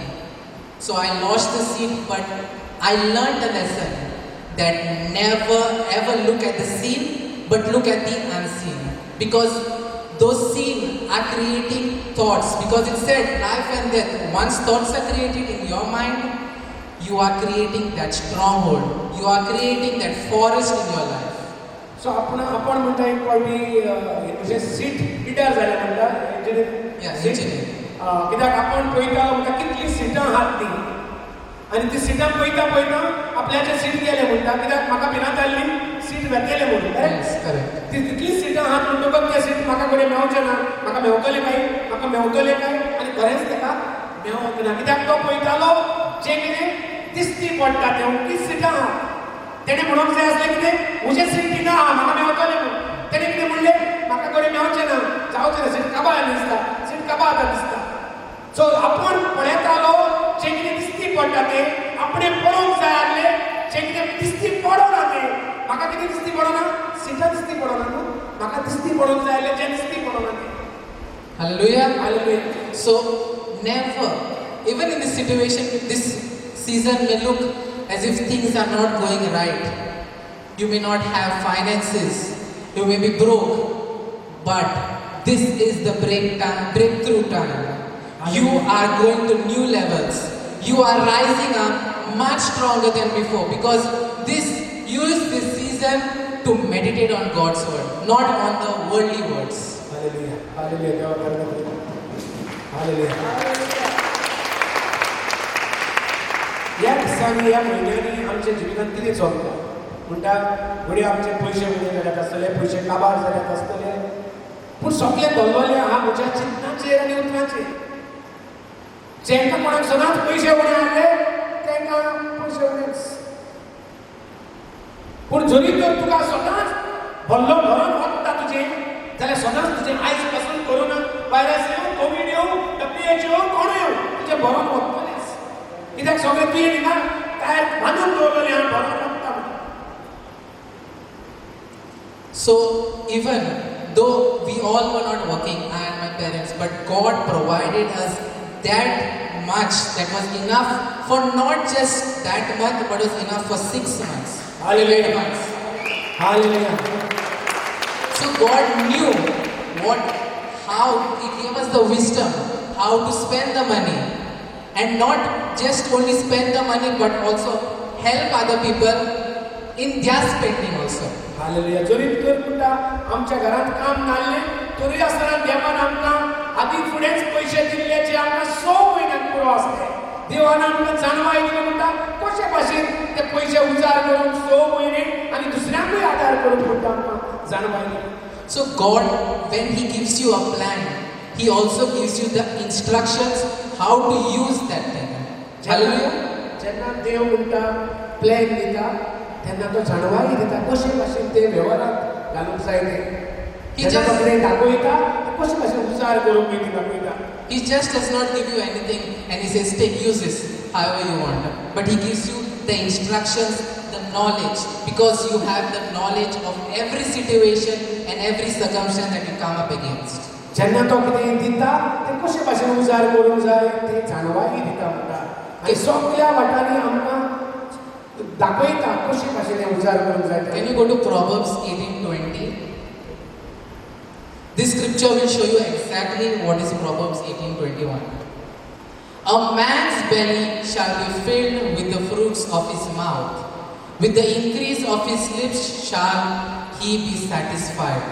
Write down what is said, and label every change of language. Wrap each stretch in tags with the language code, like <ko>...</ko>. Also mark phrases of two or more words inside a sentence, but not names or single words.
<en>So I lost the seat, but I learned a lesson that never ever look at the scene, but look at the unseen. Because those scenes are creating thoughts. Because it said life and death. Once thoughts are created in your mind, you are creating that stronghold. You are creating that forest in your life.</en> <kok>सो आपण म्हणटा एक फावटी म्हणजे सीट पिड्यार जालें म्हणटा</kok> <en>Yeah, engineer.</en> <kok>कित्याक आपण पळयता म्हणटा कितलीं सिटां आहात तीं आनी ती सिटां पळयता आपल्याचें सीट गेलें म्हणटा कित्याक म्हाका भिरांत जाल्ली सीट वेतेलें म्हणून.</kok> <en>Yes, correct.</en> <kok>ती तितलीं सिटां आहात म्हणटकच तें सीट म्हाका कडेन मेळचें ना. म्हाका मेवतलें काय आनी खरेंच ताका मेळोंक ना. कित्याक तो पळयतालो जें कितें दिसती पडटा तें तीच सिटां आहात. तेणें म्हणूंक जाय आसलें कितें म्हजें सीट थिंगा आहा म्हाका मेळटलें म्हणून. तेणें कितें म्हणलें म्हाका कडेन मेळचें ना, जावचें ना, सीट काबार दिसता, सीट काबार दिसता. सो आपण पळयतालो जें कितें दिसती पडटा तें आपणें पळोवंक जाय आसलें जें कितें दिसती पडना तें. म्हाका कितें दिसती पडना? सिटां दिसती पडना न्हू. म्हाका दिसती पडोंक जाय आसलें जें दिसती पडना तें.</kok> <en>Hallelujah. Hallelujah. So never, even in this situation, this season may look as if things are not going right. You may not have finances. You may be broke. But this is the breakthrough time. You are going to new levels. You are rising up much stronger than before because use this season to meditate on God's word, not on the worldly words. Hallelujah. Hallelujah. Hallelujah.</en> <kok>ह्या दिसांनी ह्या म्हयन्यांनी आमच्या जिवितांत कितें चलता म्हणटा घडये आमचे पयशे उणे जाल्यात आसतले, पयशे काबार जाल्यात आसतले, पूण सगळें दवरलें आहा म्हज्या चिंतनाचेर आनी उतराचेर. जेंकां कोणाक सदांच पयशे उणे आसले तेंकां पयशे उणेच. पूण जरी तर तुका सदांच भल्लो भरून वता तुजें जाल्यार सदांच तुजें आयज पासून</kok> <en>corona virus</en> <kok>येवं, कोवीड येवं, WHO कोण येवं, तुजें भरून वतलेंच. कित्याक सगळें तुवें थिंगा तयार बांदून दवरलेलें आहा भरून वता.</kok> <en>So even though we all were not working, I and my parents, but God provided us that much that was enough for not just that month, but was enough for 6 months. Hallelujah. 8 months. Hallelujah. So God knew how He gave us the wisdom, how to spend the money, and not just only spend the money, but also help other people in their spending also.</en> <kok>हालेलुया. जरी तर म्हणटा आमच्या घरांत काम नासलें तरी आसतना देवान आमकां आदी फुडेंच पयशे दिल्ले जे आमकां 6 म्हयन्यांक पुरो आसले. देवान आमकां जाणवाय दिलें म्हणटा कशे भाशेन ते पयशे उजार करून 6 म्हयने आनी दुसऱ्यांकूय आदार करून म्हणटा आमकां जाणवाय दिलें.</kok> <en>So God, when He gives you a plan, He also gives you the instructions how to use that thing. Hallelujah.</en> <kok>जेन्ना देव म्हणटा प्लॅन दिता तेन्ना तो जाणवाय दिता कशे भाशेन ते वेव्हारांत घालूंक जाय तें.</kok> <en>He</en> <kok>जेन्ना</kok> <en>just-</en> <kok>तो कितें दाखयता कशें कशें उजार करूंक मेळटा दाखयता.</kok> <en>He just does not give you anything and he says, take, use this however you want. But he gives you the instructions, the knowledge, because you have the knowledge of every situation and every circumstance that you come up against.</en> <kok>जेन्ना तो कितें दिता तें कशें भाशेन उजार करूंक जाय तें जाणवाही दिता म्हणटा आनी सगळ्या वाटांनी आमकां दाखयता कशें भाशेन हें उजार करूंक जाय तें.</kok> <en>Can you go to Proverbs 18:20? This scripture will show you exactly what is Proverbs 18:21. A man's belly shall be filled with the fruits of his mouth. With the increase of his lips shall he be satisfied.</en>